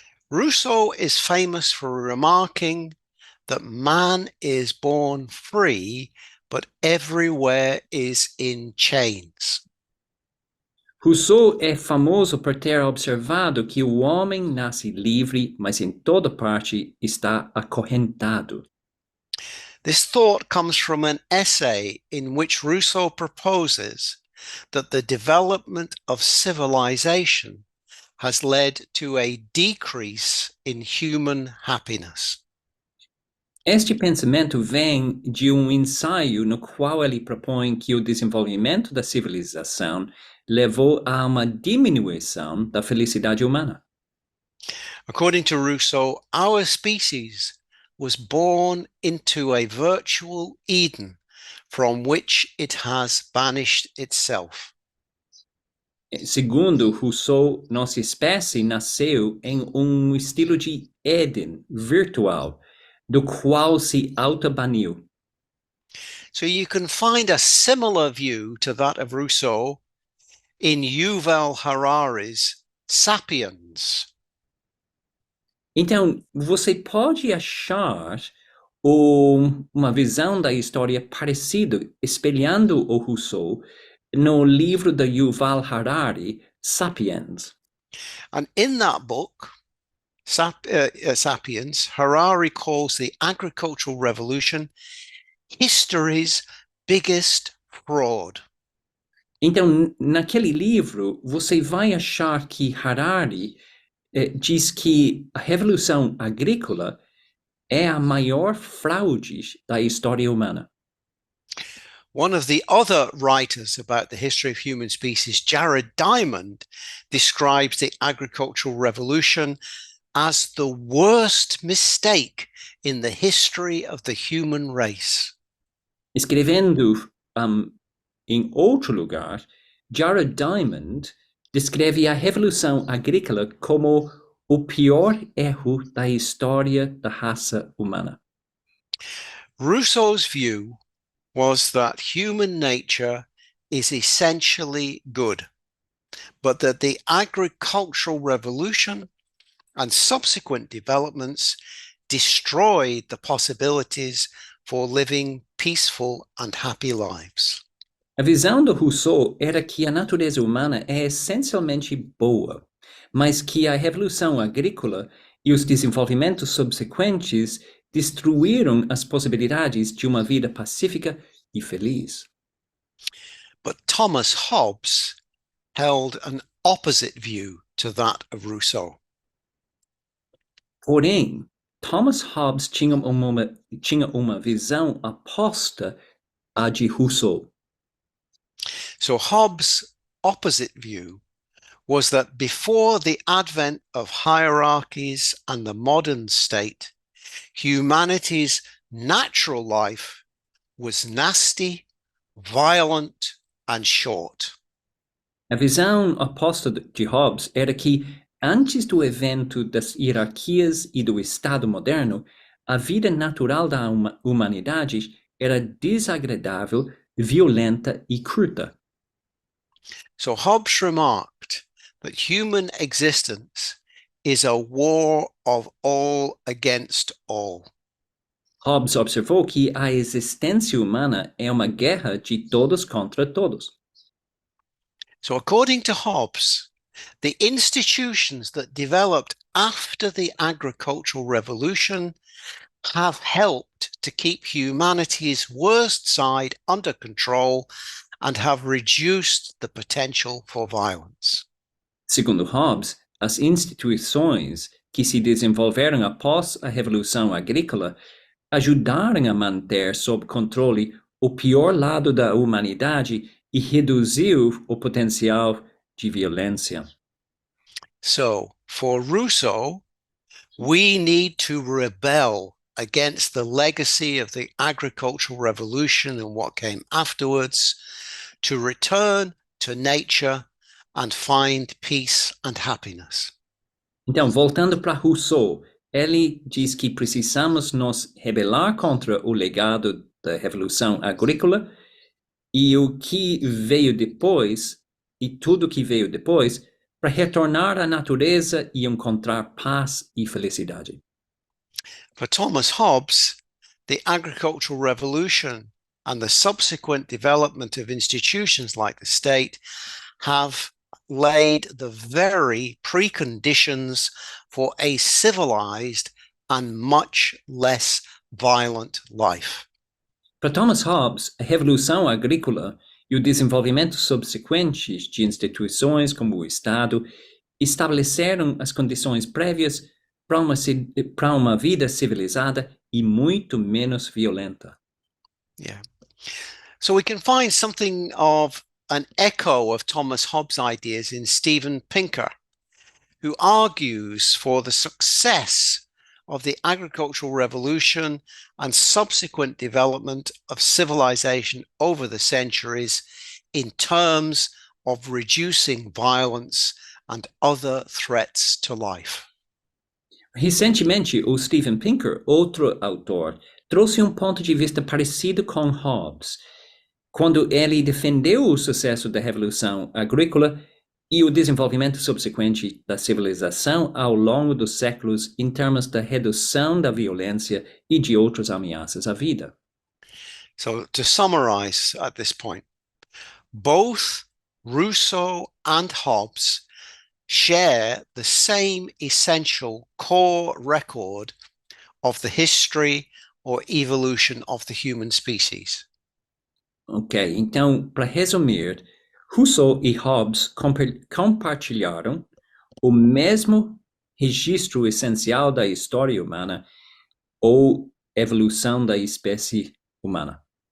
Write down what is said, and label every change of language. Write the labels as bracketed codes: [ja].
[en] Rousseau is famous for remarking that man is born free, but everywhere is in chains. [pt] Rousseau é famoso por ter observado que o homem nasce livre, mas em toda parte está acorrentado. [en] This thought comes from an essay in which Rousseau proposes that the development of civilization has led to a decrease in human happiness. [pt] Este pensamento vem de ensaio no qual ele propõe que o desenvolvimento da civilização levou a uma diminuição da felicidade humana. [en] According to Rousseau, our species was born into a virtual Eden from which it has banished itself. [pt] Segundo Rousseau, nossa espécie nasceu em estilo de Éden virtual, do qual se autobaniu. [en] So you can find a similar view to that of Rousseau in Yuval Harari's Sapiens. [pt] Então, você pode achar uma visão da história parecida, espelhando o Rousseau, no livro de Yuval Harari, Sapiens. [en] And in that book, Sapiens, Harari calls the agricultural revolution history's biggest fraud. [pt] Então, naquele livro, você vai achar que Harari diz que a revolução agrícola é a maior fraude da história humana. [en] One of the other writers about the history of human species, Jared Diamond, describes the agricultural revolution as the worst mistake in the history of the human race. [pt] Escrevendo em outro lugar, Jared Diamond descreve a revolução agrícola como o pior erro da história da raça humana. [en] Rousseau's view was that human nature is essentially good, but that the agricultural revolution and subsequent developments destroyed the possibilities for living peaceful and happy lives. [pt] A visão do Rousseau era que a natureza humana é essencialmente boa, mas que a revolução agrícola e os desenvolvimentos subsequentes destruíram as possibilidades de uma vida pacífica e feliz. [en] But Thomas Hobbes held an opposite view to that of Rousseau. [pt] Porém, Thomas Hobbes tinha uma visão oposta à de Rousseau. [en] So Hobbes' opposite view was that before the advent of hierarchies and the modern state, humanity's natural life was nasty, violent, and short. [pt] A visão oposta de Hobbes era que, antes do evento das hierarquias e do Estado moderno, a vida natural da humanidade era desagradável, violenta e curta. [en] So Hobbes remarked that human existence is a war of all against all. [pt] Hobbes observou que a existência humana é uma guerra de todos contra todos. [en] So according to Hobbes, the institutions that developed after the agricultural revolution have helped to keep humanity's worst side under control and have reduced the potential for violence. [pt] Segundo Hobbes, as instituições que se desenvolveram após a Revolução Agrícola ajudaram a manter sob controle o pior lado da humanidade e reduziu o potencial de violência. [en] So, for Rousseau, we need to rebel against the legacy of the agricultural revolution and what came afterwards, to return to nature and find peace and happiness. [pt] Então, voltando para Rousseau, ele diz que precisamos nos rebelar contra o legado da Revolução Agrícola e o que veio depois, e tudo que veio depois, para retornar à natureza e encontrar paz e felicidade. [en] For Thomas Hobbes, the agricultural revolution and the subsequent development of institutions like the state have laid the very preconditions for a civilized and much less violent life. [pt] Para Thomas Hobbes, a Revolução Agrícola e o desenvolvimento subsequente de instituições como o Estado estabeleceram as condições prévias para uma vida civilizada e muito menos violenta. [en] Yeah. So we can find something of an echo of Thomas Hobbes' ideas in Steven Pinker, who argues for the success of the agricultural revolution and subsequent development of civilization over the centuries in terms of reducing violence and other threats to life. [pt] Recentemente, o Steven Pinker, outro autor, trouxe ponto de vista parecido com Hobbes, quando ele defendeu o sucesso da Revolução Agrícola e o desenvolvimento subsequente da civilização ao longo dos séculos em termos da redução da violência e de outras ameaças à vida. [en] So to summarize at this point, both Rousseau and Hobbes share the same essential core record of the history or evolution of the human species. [pt] Ok, então, para resumir, Rousseau e Hobbes compartilharam o mesmo registro essencial da história humana ou evolução da espécie humana.